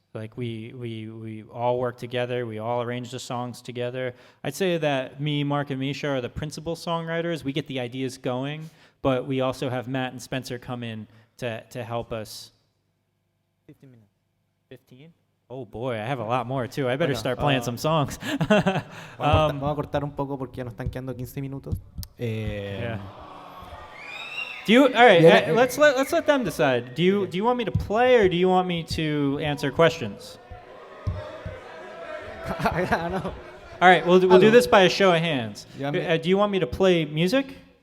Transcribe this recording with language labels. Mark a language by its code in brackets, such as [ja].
[en] Like we all worked together, we all arranged the songs together. I'd say that me, Mark, and Misha are the principal songwriters. We get the ideas going, but we also have Matt and Spencer come in to help us. 15 minutes. 15? Oh boy, I have a lot more too. I better start playing some songs. [es] Vamos a cortar un poco porque ya nos están quedando 15 minutos. [en] Yeah. All right, let's let them decide. Do you want me to play, or do you want me to answer questions? I know. All right, we'll do this by a show of hands. Do you want me to play music?